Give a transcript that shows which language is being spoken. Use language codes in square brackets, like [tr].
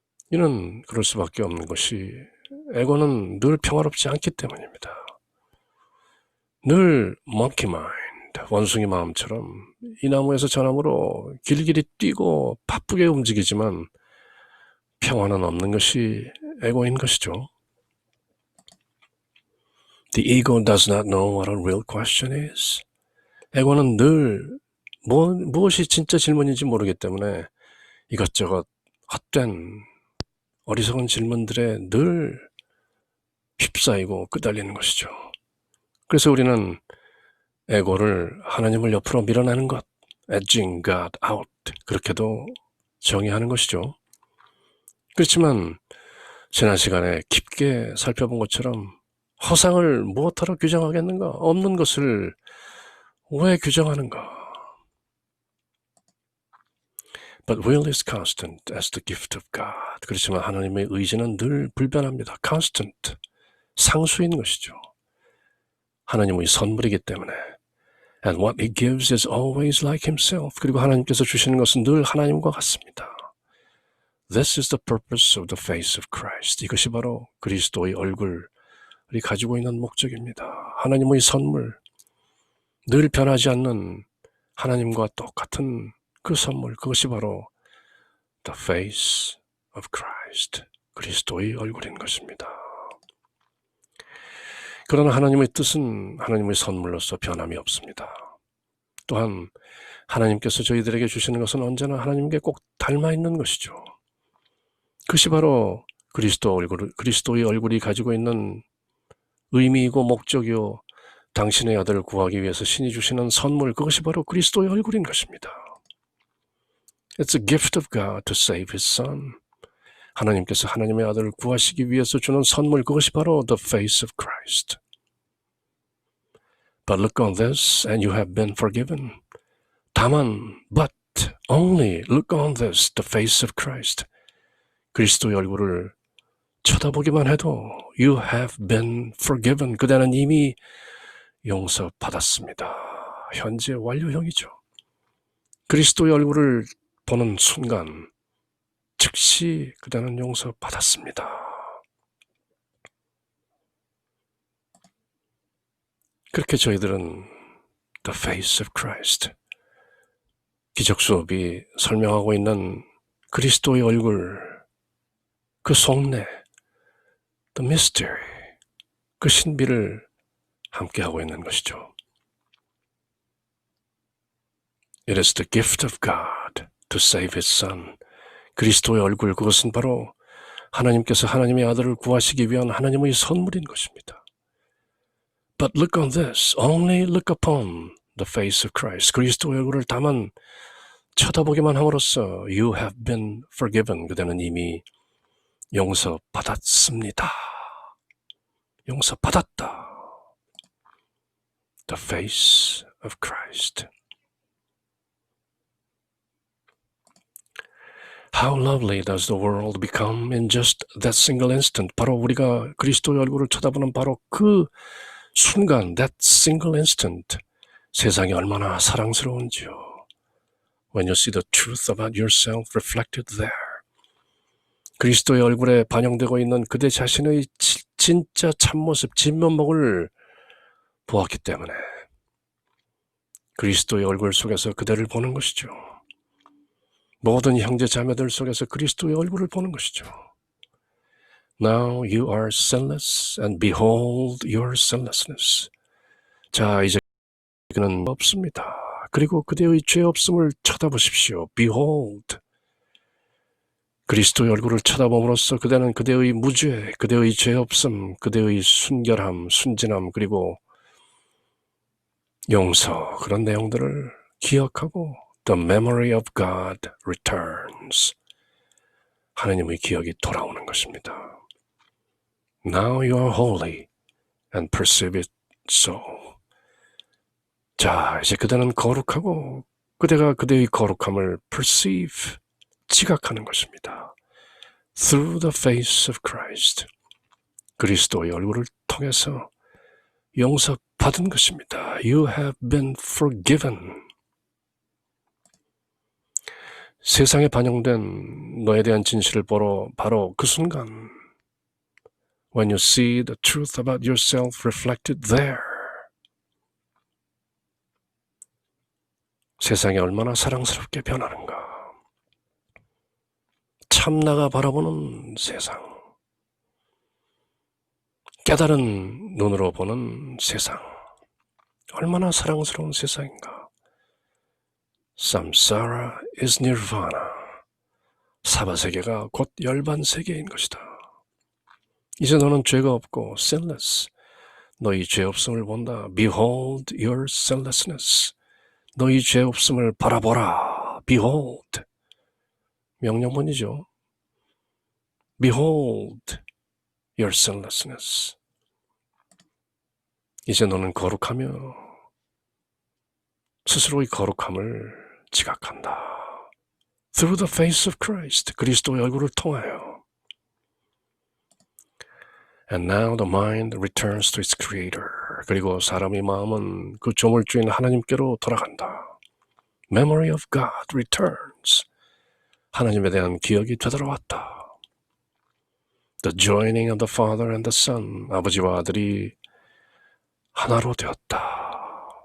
[ko] 이는 그럴 수밖에 없는 것이 에고는 늘 평화롭지 않기 때문입니다. 늘 [en] monkey mind, [ko] 원숭이 마음처럼 이 나무에서 저 나무로 길길이 뛰고 바쁘게 움직이지만 평화는 없는 것이 에고인 것이죠. [en] The ego does not know what a real question is. [ko] 에고는 늘 무엇이 진짜 질문인지 모르기 때문에 이것저것 헛된 어리석은 질문들에 늘 휩싸이고 끄달리는 것이죠. 그래서 우리는 에고를 하나님을 옆으로 밀어내는 것, [en] edging God out, [ko] 그렇게도 정의하는 것이죠. 그렇지만 지난 시간에 깊게 살펴본 것처럼 허상을 무엇하러 규정하겠는가? 없는 것을 왜 규정하는가? [en] But will is constant as the gift of God. [ko] 그렇지만 하나님의 의지는 늘 불변합니다. constant, 상수인 것이죠. 하나님의 선물이기 때문에. [en] And what he gives is always like himself. [ko] 그리고 하나님께서 주시는 것은 늘 하나님과 같습니다. [en] This is the purpose of the face of Christ. [ko] 이것이 바로 그리스도의 얼굴이 가지고 있는 목적입니다. 하나님의 선물, 늘 변하지 않는 하나님과 똑같은 그 선물, 그것이 바로 [en] the face of Christ, [ko] 그리스도의 얼굴인 것입니다. 그러나 하나님의 뜻은 하나님의 선물로서 변함이 없습니다. 또한 하나님께서 저희들에게 주시는 것은 언제나 하나님께 꼭 닮아 있는 것이죠. 그것이 바로 그리스도의 얼굴이 가지고 있는 의미이고 목적이요, 당신의 아들을 구하기 위해서 신이 주시는 선물, 그것이 바로 그리스도의 얼굴인 것입니다. [en] It's a gift of God to save His Son. [ko] 하나님께서 하나님의 아들을 구하시기 위해서 주는 선물, 그것이 바로 [en] the face of Christ. But look on this and you have been forgiven. 다만, but only look on this, the face of Christ. [ko] 그리스도의 얼굴을 쳐다보기만 해도 [en] you have been forgiven. [ko] 그대는 이미 용서받았습니다. 현재 완료형이죠. 그리스도의 얼굴을 보는 순간 즉시 그대는 용서받았습니다. 그렇게 저희들은 [en] the face of Christ, [ko] 기적 수업이 설명하고 있는 그리스도의 얼굴, 그 속내, [en] the mystery, [ko] 그 신비를 함께하고 있는 것이죠. [en] It is the gift of God to save His Son. [ko] 그리스도의 얼굴, 그것은 바로 하나님께서 하나님의 아들을 구하시기 위한 하나님의 선물인 것입니다. [en] But look on this, only look upon the face of Christ. [ko] 그리스도의 얼굴을 다만 쳐다보기만 함으로써 [en] you have been forgiven. [ko] 그대는 이미 용서받았습니다. 용서받았다. [en] The face of Christ. How lovely does the world become in just that single instant. [ko] 바로 우리가 그리스도의 얼굴을 쳐다보는 바로 그 순간, [en] that single instant. [ko] 세상이 얼마나 사랑스러운지요. [en] When you see the truth about yourself reflected there. [ko] 그리스도의 얼굴에 반영되고 있는 그대 자신의 진짜 참모습, 진면목을 보았기 때문에 그리스도의 얼굴 속에서 그대를 보는 것이죠. 모든 형제 자매들 속에서 그리스도의 얼굴을 보는 것이죠. [en] Now you are sinless and behold your sinlessness. [ko] 자, 이제 그는 없습니다. 그리고 그대의 죄 없음을 쳐다보십시오. [en] Behold. [ko] 그리스도의 얼굴을 쳐다봄으로써 그대는 그대의 무죄, 그대의 죄 없음, 그대의 순결함, 순진함, 그리고 용서, 그런 내용들을 기억하고 [en] The memory of God returns. [ko] 하나님의 기억이 돌아오는 것입니다. [en] Now you are holy and perceive it so. [ko] 자, 이제 그대는 거룩하고 그대가 그대의 거룩함을 perceive, 지각하는 것입니다. [en] Through the face of Christ. [ko] 그리스도의 얼굴을 통해서 용서받은 것입니다. [en] You have been forgiven. [ko] 세상에 반영된 너에 대한 진실을 보러 바로 그 순간 [en] When you see the truth about yourself reflected there. [ko] 세상이 얼마나 사랑스럽게 변하는가. 참나가 바라보는 세상. 깨달은 눈으로 보는 세상. 얼마나 사랑스러운 세상인가. [en] Samsara is nirvana. [ko] 사바세계가 곧 열반세계인 것이다. 이제 너는 죄가 없고 sinless. 너희 죄 없음을 본다. [en] Behold your sinlessness. [ko] 너희 죄 없음을 바라보라. [en] Behold. [ko] 명령문이죠. [en] Behold your sinlessness. [ko] 이제 너는 거룩하며 스스로의 거룩함을 지각한다. [en] Through the face of Christ. [ko] 그리스도의 얼굴을 통하여. [en] And now the mind returns to its creator. [ko] 그리고 사람의 마음은 그 조물주인 하나님께로 돌아간다. [en] Memory of God returns. [ko] 하나님에 대한 기억이 되돌아왔다. [en] The joining of the Father and the Son. [ko] 아버지와 아들이 하나로 되었다.